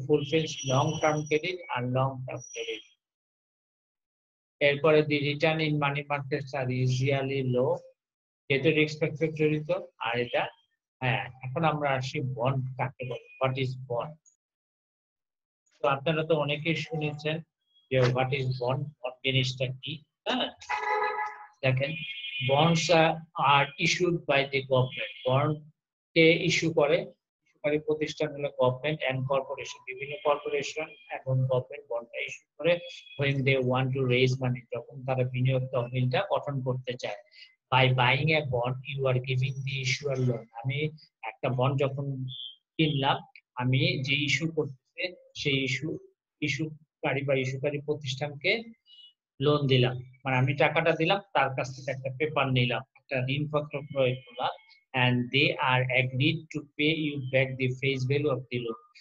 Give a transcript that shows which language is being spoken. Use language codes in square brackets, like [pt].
[en] Fulfils long term credit আর long term credit. এরপরে the return in money markets are usually low, [bn] যেহেতু risk factor জড়িত। আর এটা, হ্যাঁ, এখন আমরা আসি বন্ড কাকে বলে। [en] What is bond? [bn] আপনারা তো অনেকেই শুনেছেন যে [en] what is bond, [bn] জিনিসটা কি। হ্যাঁ, দেখেন, [en] bonds are issued by the government. [bn] Bond K issue করে, ইস্যুকারী প্রতিষ্ঠান হলো গভর্নমেন্ট এন্ড কর্পোরেশন। বিভিন্ন কর্পোরেশন এবং গভর্নমেন্ট বন্ডটা ইস্যু করে [en] when they want to raise money, [bn] যখন তারা বিনিয়োগ তহবিলটা গঠন করতে চায়। [en] by buying a bond you are giving the issuer loan. [bn] আমি একটা বন্ড যখন কিনলাম, আমি যে ইস্যু করতেছে সেই ইস্যুকারী বা ইস্যুকারী প্রতিষ্ঠানকে লোন দিলাম, মানে আমি টাকাটা দিলাম, তার কাছ থেকে একটা পেপার নিলাম, একটা ঋণপত্র ক্রয় করলাম, [en] and they are agreed to pay you back the face value of the loan.